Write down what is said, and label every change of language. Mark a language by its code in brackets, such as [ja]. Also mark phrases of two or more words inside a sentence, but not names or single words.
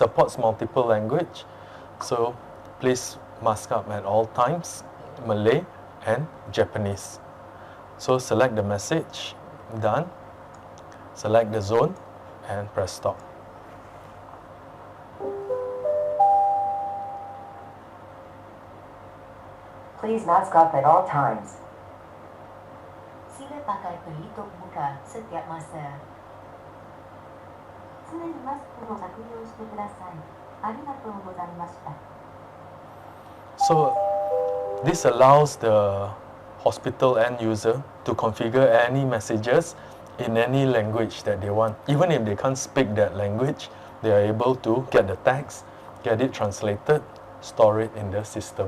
[en] It supports multiple language, so please mask up at all times, Malay and Japanese. So select the message, done, select the zone and press stop. Please mask up at all times. [ms] Sila pakai pelitup muka setiap masa. [ja] 常にマスクを着用してください。ありがとうございました。 [en] So this allows the hospital end user to configure any messages in any language that they want. Even if they can't speak that language, they are able to get the text, get it translated, store it in the system.